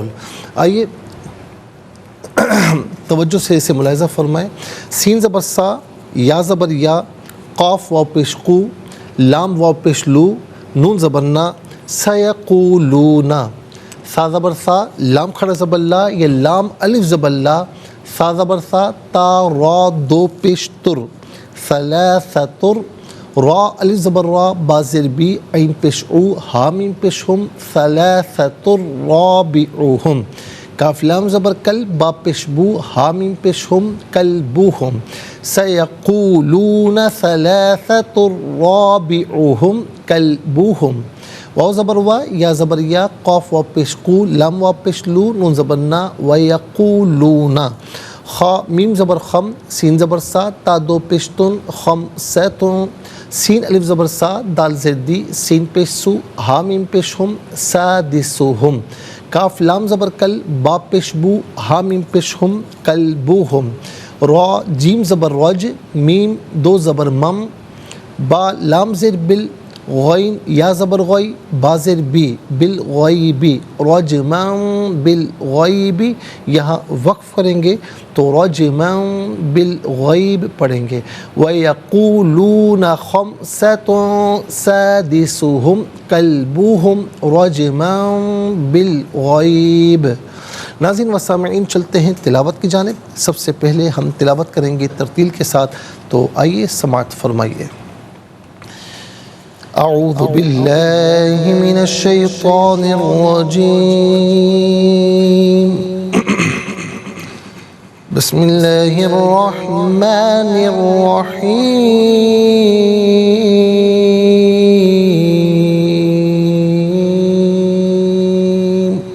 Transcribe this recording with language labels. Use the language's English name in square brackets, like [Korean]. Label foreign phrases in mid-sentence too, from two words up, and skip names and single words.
[Urdu] آئیے توجہ سے اسے ملاحظہ فرمائیں. سین زبر سا، یا زبر یا، قاف واو پیش قو، لام واو پیش لو، نون زبر نا، سیقولون. سا زبر سا، لام کھڑا زبر لا یا لام الف زبر لا، سا زبر سا، تا را دو پیش تر، ثلاثتر، را الف زبر را، با زیر بی، عین پیش او، ہا میم پیش ہم، [Arabic] ثلاثتر رابعهم. [Urdu] کاف لام زبر کل، با پیش بو، ہا میم پیش ہم، کلبوہم. [Arabic] سیقولون ثلاثة رابعهم کلبوہم. [Urdu] واو زبر وا، یا زبر یا، قاف واو پیش قو، لام واو پیش لو، نون زبر نا، ویقولون. خا میم زبر خم، سین زبر سا، تا دو پیش تن، [Arabic] خم سیتن. [Urdu] سین الف زبر سا، دال زیر دی، سین پیش سو، ہا میم پیش ہم، سادسوہم. کاف لام زبر کل، با پیش بو، ہا میم پیش ہم، کلبوہم. را جیم زبر رج، میم 2 زبر مم، با لام زیر بل، غین یا زبر غی، با زیر بی، [Arabic] بالغیبی، رجما بالغیبی. [Urdu] یہاں وقف کریں گے تو [Arabic] رجما بالغیب [Urdu] پڑھیں گے. [Arabic] وَيَقُولُونَ خَمْسَةٌ سَادِسُهُمْ كَلْبُهُمْ رَجْمًا بِالْغَيْبِ. [Urdu] ناظرین و سامعین چلتے ہیں تلاوت کی جانب. سب سے پہلے ہم تلاوت کریں گے ترتیل کے ساتھ، تو آئیے سماعت فرمائیے. [Arabic] اعوذ باللہ من الشیطان الرجیم. بسم اللہ الرحمن الرحیم.